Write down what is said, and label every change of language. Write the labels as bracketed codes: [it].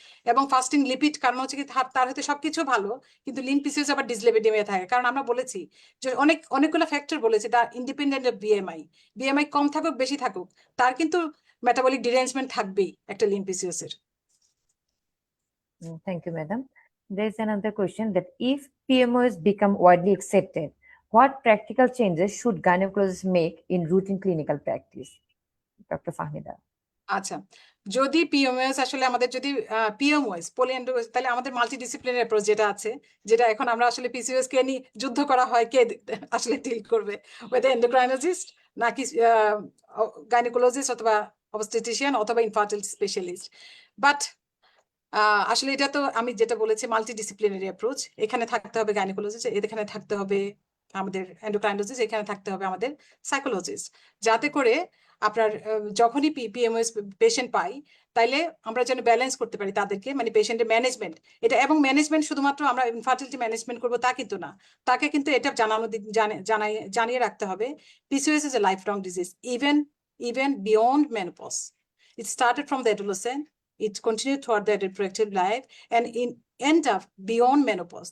[bn] এবং fasting lipid, কারণ হচ্ছে কি তার হয়তো সবকিছু ভালো কিন্তু লিন পিসিওস আবার ডিসলিপিডিমিয়া থাকে। কারণ আমরা বলেছি যে অনেকগুলো ফ্যাক্টর বলেছি, তার ইন্ডিপেন্ডেন্ট অফ বিএমআই কম থাকুক বেশি থাকুক তার কিন্তু মেটাবলিক ডিরেঞ্জমেন্ট থাকবেই একটা লিন পিসিওস এর। [en] Thank you, madam. There is another question that if PMOS become widely accepted, what practical changes should gynecologists make in routine clinical practice? Dr. Fahmida. [bn] আচ্ছা, যদি পিএমওএস আসলে আমাদের যদি পিএমওএস পলিএন্ড্রোকোজ, তাহলে আমাদের মাল্টিডিসিপ্লিনারি অ্যাপ্রোচ যেটা আছে, যেটা এখন আমরা আসলে পিসিওএস কে নিয়ে যুদ্ধ করা হয় কে আসলে ডিল করবে, ওয়েদার এন্ডোক্রাইনোলজিস্ট নাকি গাইনোকোলজিস্ট অথবা অবস্টেটিশিয়ান অথবা ইনফার্টিলিটি স্পেশালিস্ট। বাট আসলে এটা তো আমি যেটা বলেছি মাল্টিডিসিপ্লিনারি অ্যাপ্রোচ। এখানে থাকতে হবে গাইনোকোলজিস্ট, এখানে থাকতে হবে আমাদের এন্ডোক্রাইনোলজিস্ট, এখানে থাকতে হবে আমাদের সাইকোলজিস্ট, যাতে করে আপনার যখনই পিএমওএস পেশেন্ট পাই তাইলে আমরা যেন ব্যালেন্স করতে পারি তাদেরকে, মানে পেশেন্টের ম্যানেজমেন্ট এটা। এবং ম্যানেজমেন্ট শুধুমাত্র আমরা ইনফার্টিলিটি ম্যানেজমেন্ট করবো তা কিন্তু না, তাকে কিন্তু এটা জানিয়ে রাখতে হবে [en] PCOS is a lifelong disease, even beyond menopause. It started from the adolescent, it continued throughout their reproductive life and end up beyond menopause.